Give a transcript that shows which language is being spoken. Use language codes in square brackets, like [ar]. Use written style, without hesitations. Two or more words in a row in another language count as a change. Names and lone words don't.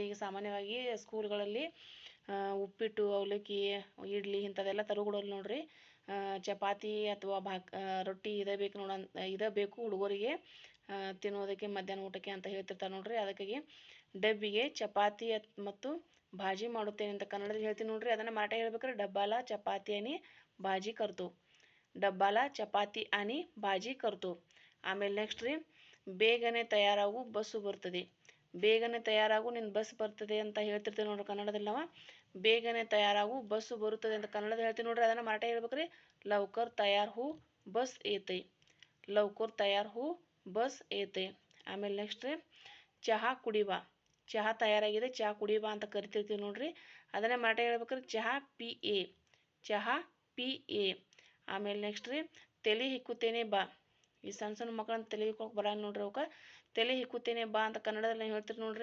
[kn] ಈಗ ಸಾಮಾನ್ಯವಾಗಿ ಸ್ಕೂಲ್ಗಳಲ್ಲಿ ಉಪ್ಪಿಟ್ಟು, ಅವಲಕ್ಕಿ, ಇಡ್ಲಿ ಇಂಥದ್ದೆಲ್ಲ ತರುಗೊಡೋಲ್ಲ ನೋಡ್ರಿ. ಚಪಾತಿ ಅಥವಾ ರೊಟ್ಟಿ ಇದೇ ಬೇಕು ಇದೇ ಬೇಕು ಹುಡುಗರಿಗೆ ತಿನ್ನೋದಕ್ಕೆ ಮಧ್ಯಾಹ್ನ ಊಟಕ್ಕೆ ಅಂತ ಹೇಳ್ತಿರ್ತಾರೆ ನೋಡ್ರಿ. ಅದಕ್ಕಾಗಿ ಡಬ್ಬಿಗೆ ಚಪಾತಿ ಮತ್ತು ಭಾಜಿ ಮಾಡುತ್ತೇನೆ ಅಂತ ಕನ್ನಡದಲ್ಲಿ ಹೇಳ್ತೀನಿ ನೋಡ್ರಿ. ಅದನ್ನು ಮರಾಠಿ ಹೇಳ್ಬೇಕಾದ್ರೆ [mr] डब्याला चपाती आणि भाजी करतो. डब्याला चपाती आणि भाजी करतो. [kn] ಆಮೇಲೆ ನೆಕ್ಸ್ಟ್ ರೀ ಬೇಗನೆ ತಯಾರಾಗು, ಬಸ್ಸು ಬರ್ತದೆ. ಬೇಗನೆ ತಯಾರಾಗು, ನಿನ್ನ ಬಸ್ ಬರ್ತದೆ ಅಂತ ಹೇಳ್ತಿರ್ತೀವಿ ನೋಡ್ರಿ ಕನ್ನಡದಲ್ಲಿ ನಾವು. ಬೇಗನೆ ತಯಾರಾಗು, ಬಸ್ಸು ಬರುತ್ತದೆ ಅಂತ ಕನ್ನಡದಲ್ಲಿ ಹೇಳ್ತೀವಿ ನೋಡ್ರಿ. ಅದನ್ನು ಮರಾಠಿ ಹೇಳ್ಬೇಕ್ರಿ, [mr] लवकर तयार हो बस येते. लवकर तयार हो बस येते. [kn] ಆಮೇಲೆ ನೆಕ್ಸ್ಟ್ ರೀ ಚಹಾ ಕುಡಿಬಾ. ಚಹಾ ತಯಾರಾಗಿದೆ, ಚಹಾ ಕುಡಿಬಾ ಅಂತ ಕರಿತಿರ್ತೀವಿ ನೋಡ್ರಿ. ಅದನ್ನೇ ಮರಾಠಿ ಹೇಳ್ಬೇಕ್ರಿ, [mr] चहा पी ये. चहा पी ये. [kn] ಆಮೇಲೆ ನೆಕ್ಸ್ಟ್ ರೀ ತಲೆ ಹಿಕ್ಕುತ್ತೇನೆ ಬಾ. ಈ ಸಣ್ಣ ಸಣ್ಣ ಮಕ್ಕಳನ್ನ ತಲೆ ಹಿಕ್ಕೋಕೆ ಬರಲ್ಲ ನೋಡ್ರಿ ಅವಕ್ಕೆ. ತಲೆ ಹಿಕ್ಕುತ್ತೇನೆ ಬಾ ಅಂತ ಕನ್ನಡದಲ್ಲಿ ಹೇಳ್ತೀರಿ ನೋಡ್ರಿ.